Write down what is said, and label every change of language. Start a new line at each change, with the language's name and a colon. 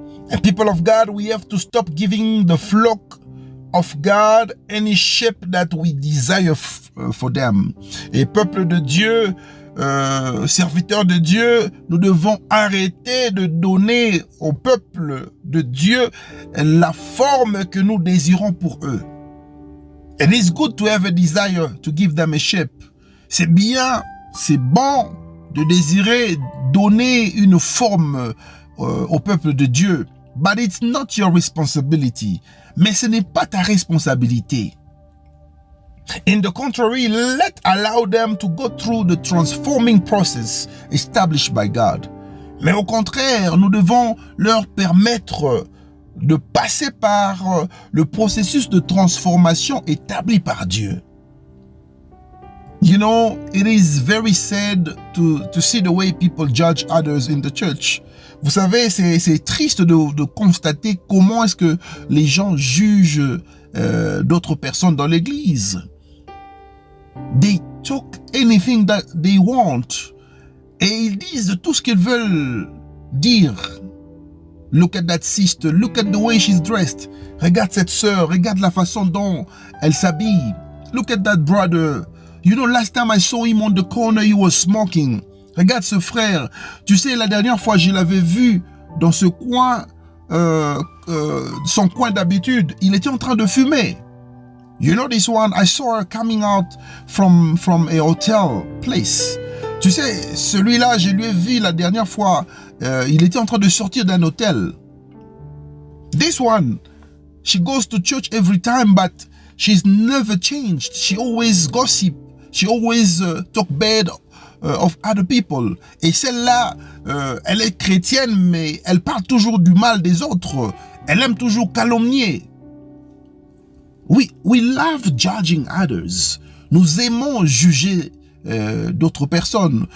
English: And people of God, we have to stop giving the flock of God any shape that we desire for them.
French: Et peuple de Dieu, serviteurs de Dieu, nous devons arrêter de donner au peuple de Dieu la forme que nous désirons pour eux.
English: It is good to have a desire to give them a shape.
French: C'est bien, c'est bon de désirer donner une forme au peuple de Dieu.
English: But it's not your responsibility.
French: Mais ce n'est pas ta responsabilité.
English: In the contrary, allow them to go through the transforming process established by God.
French: Mais au contraire, nous devons leur permettre de passer par le processus de transformation établi par Dieu.
English: You know, it is very sad to see the way people judge others in the church.
French: Vous savez, c'est triste de constater comment est-ce que les gens jugent d'autres personnes dans l'église.
English: They talk anything that they want.
French: Et ils disent tout ce qu'ils veulent dire.
English: Look at that sister, look at the way she's dressed.
French: Regarde cette sœur, regarde la façon dont elle s'habille.
English: Look at that brother. You know, last time I saw him on the corner, he was smoking.
French: Regarde ce frère. Tu sais, la dernière fois, je l'avais vu dans ce coin, son coin d'habitude. Il était en train de fumer.
English: You know this one, I saw her coming out from a hotel place.
French: Tu sais, celui-là, je lui ai vu la dernière fois, il était en train de sortir d'un hôtel.
English: This one, she goes to church every time, but she's never changed. She always gossip. She always talk bad of other people.
French: Et celle-là, elle est chrétienne, mais elle parle toujours du mal des autres. Elle aime toujours calomnier.
English: We love judging others.
French: Nous aimons juger d'autres personnes.